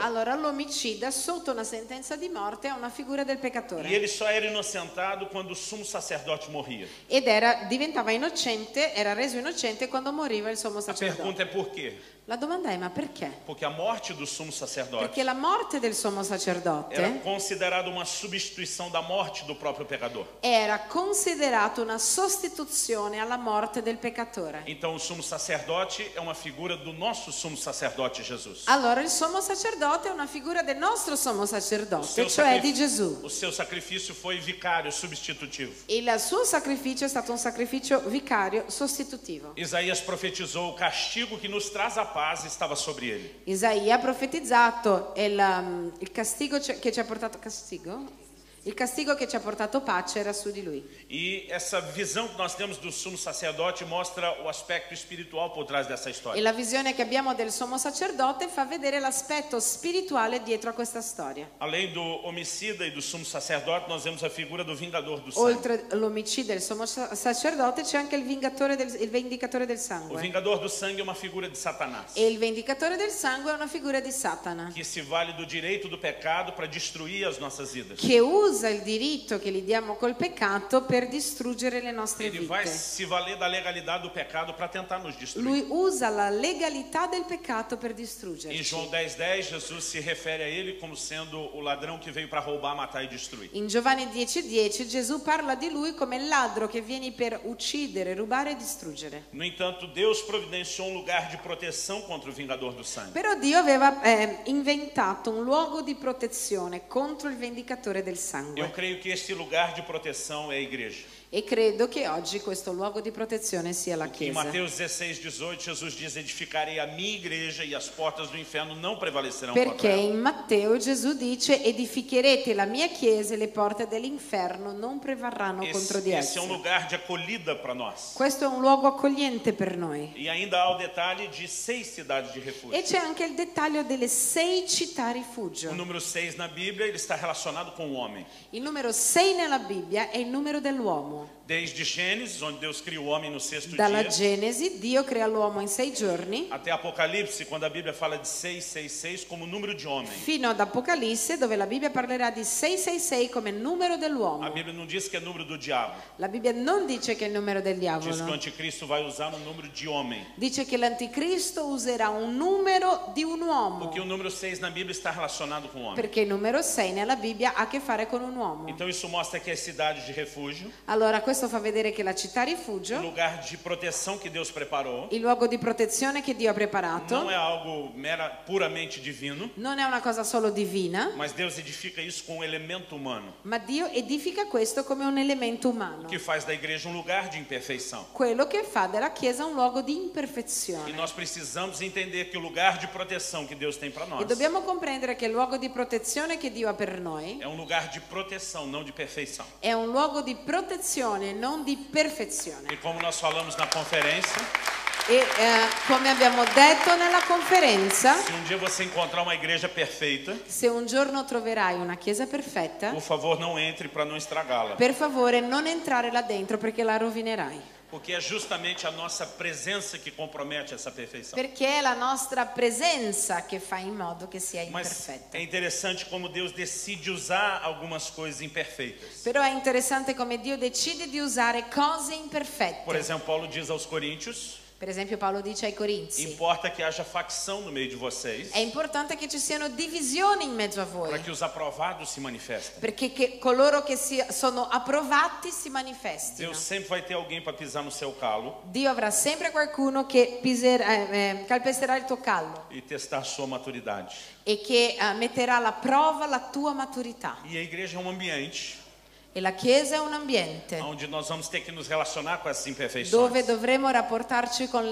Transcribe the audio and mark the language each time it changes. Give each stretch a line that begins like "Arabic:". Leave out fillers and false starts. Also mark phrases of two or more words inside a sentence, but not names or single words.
Italian: Allora l'omicida sotto una sentenza di morte è una figura del
Portuguese: E
Italian: peccatore.
Portuguese: ele só era inocentado quando o sumo sacerdote morria.
Italian: Ed diventava innocente, era reso innocente quando moriva il sommo
Portuguese: A pergunta
Italian: sacerdote.
Portuguese: é por quê?
Italian: La domanda è: ma perché?
Portuguese: Porque a morte do sumo sacerdote
Italian: Perché la morte del sommo
Portuguese: era
Italian: sacerdote
Portuguese: considerada uma substituição da morte do próprio pecador.
Italian: era considerato una sostituzione alla morte del peccatore.
Portuguese: Então o sumo sacerdote é uma figura do nosso sumo sacerdote Jesus.
Italian: Allora il sommo sacerdote è una figura del nostro sommo
Portuguese: O
Italian: sacerdote,
Portuguese: seu
Italian: cioè di Gesù.
Portuguese: o seu sacrifício foi vicário, substitutivo.
Italian: Il suo sacrificio è stato un sacrificio vicario sostitutivo.
Portuguese: Isaías profetizou: o castigo que nos traz a paz estava sobre ele.
Italian: Isaia ha profetizzato il castigo che ci ha portato Il castigo che ci ha portato pace era su di lui.
Portuguese: E essa visão que nós temos do sumo sacerdote mostra o aspecto espiritual por trás dessa
Italian: E
Portuguese: história.
Italian: la visione che abbiamo del sommo sacerdote fa vedere l'aspetto spirituale dietro a questa storia.
Portuguese: Além do homicida e do sumo sacerdote, nós vemos a figura do vingador do sangue.
Italian: Oltre l'omicidio del sommo sacerdote c'è anche il vendicatore del
Portuguese: O
Italian: sangue.
Portuguese: vingador do sangue é uma figura de Satanás,
Italian: E il vendicatore del sangue è una figura di Satana,
Portuguese: que se vale do direito do pecado para destruir as nossas vidas.
Italian: che usa il diritto che gli diamo col peccato per distruggere le nostre
Portuguese: Ele vai
Italian: vite.
Portuguese: se valer da legalidade do pecado para tentar nos destruir.
Italian: Lui usa la legalità del peccato per
Portuguese: Em
Italian: distruggerci.
Portuguese: João 10:10, Jesus se refere a ele como sendo o ladrão que veio para roubar, matar e destruir.
Italian: In Giovanni 10:10 Gesù parla di lui come il ladro che viene per uccidere, rubare e distruggere.
Portuguese: No entanto, Deus providenciou um lugar de proteção contra o vingador do sangue.
Italian: Però Dio aveva inventato un luogo di protezione contro il vendicatore del
Portuguese: Eu
Italian: sangue.
Portuguese: creio que este lugar de proteção é a igreja.
Italian: E credo che oggi questo luogo di protezione sia la
Portuguese: Em
Italian: Chiesa.
Portuguese: Mateus 16:18, Jesus diz: edificarei a minha igreja e as portas do inferno não prevalecerão contra
Italian: Perché
Portuguese: ela.
Italian: in Matteo Gesù dice: edificherete la mia chiesa e le porte dell'inferno non prevarranno contro di
Portuguese: Esse é um
Italian: esse.
Portuguese: lugar de acolhida para nós.
Italian: Questo è un luogo accogliente per noi.
Portuguese: E ainda há o detalhe de 6 cidades de refúgio.
Italian: E c'è anche il dettaglio delle 6 città
Portuguese: O
Italian: rifugio.
Portuguese: número 6 na Bíblia, ele está relacionado com o homem.
Italian: Il numero 6 nella Bibbia è il numero dell'uomo.
Portuguese: Desde Gênesis, onde Deus cria o homem no sexto
Italian: Dalla
Portuguese: dia,
Italian: Genesi Dio crea l'uomo in 6 giorni,
Portuguese: até Apocalipse, quando a Bíblia fala de 666 como número de homem.
Italian: fino ad Apocalisse dove la Bibbia parlerà di 666 come numero
Portuguese: A
Italian: dell'uomo.
Portuguese: Bíblia não diz que é número do diabo.
Italian: La Bibbia non dice che è il numero del
Portuguese: Diz que o
Italian: diavolo,
Portuguese: anticristo vai usar um número de homem.
Italian: dice che l'anticristo userà un numero di un uomo,
Portuguese: Porque o número 6 na Bíblia está relacionado com o homem.
Italian: perché il numero 6 nella Bibbia ha a che fare con un uomo.
Portuguese: Então isso mostra que as cidades de refúgio,
Italian: Allora questo fa vedere che la città
Portuguese: o
Italian: rifugio,
Portuguese: lugar de proteção que Deus preparou,
Italian: il luogo di protezione che Dio ha preparato,
Portuguese: não é algo puramente divino,
Italian: non è una cosa solo divina,
Portuguese: mas Deus edifica isso com um elemento humano,
Italian: ma Dio edifica questo come un elemento umano,
Portuguese: que faz da igreja um lugar de imperfeição.
Italian: quello che fa della Chiesa un luogo di
Portuguese: E
Italian: imperfezione.
Portuguese: nós precisamos entender que o lugar de proteção que Deus tem para
Italian: E
Portuguese: nós
Italian: dobbiamo comprendere che il luogo di protezione che Dio ha per noi
Portuguese: é um lugar de proteção, não de perfeição.
Italian: è un luogo di protezione, non di perfezione.
Portuguese: E como nós falamos na conferência,
Italian: E come abbiamo detto nella conferenza,
Portuguese: se um dia você encontrar uma igreja perfeita,
Italian: se un giorno troverai una Chiesa perfetta,
Portuguese: por favor, não entre para não estragá-la.
Italian: per favore non entrare là dentro perché la rovinerai.
Portuguese: Porque é justamente a nossa presença que compromete essa perfeição.
Italian: Perché è la nostra presenza che fa in modo che sia
Portuguese: Mas
Italian: imperfetta.
Portuguese: é interessante como Deus decide usar algumas coisas imperfeitas.
Italian: Però è interessante come Dio decide di usare cose
Portuguese: Por
Italian: imperfette.
Portuguese: exemplo, Paulo diz aos Coríntios:
Italian: Per esempio Paolo dice ai Corinzi:
Portuguese: importa que haja facção no meio de vocês,
Italian: è importante che ci siano divisioni in mezzo a
Portuguese: para
Italian: voi,
Portuguese: que os aprovados se manifestem.
Italian: perché coloro che sono approvati si manifestino.
Portuguese: Deus sempre vai ter alguém para pisar no seu calo
Italian: Dio avrà sempre qualcuno che calpesterà il tuo callo
Portuguese: e testar sua maturidade.
Italian: e che metterà alla prova la tua maturità.
Portuguese: E a igreja é um ambiente
Italian: E la Chiesa è un ambiente
Portuguese: onde nós vamos ter que nos relacionar com essas imperfeições.
Italian: dove dovremo rapportarci con le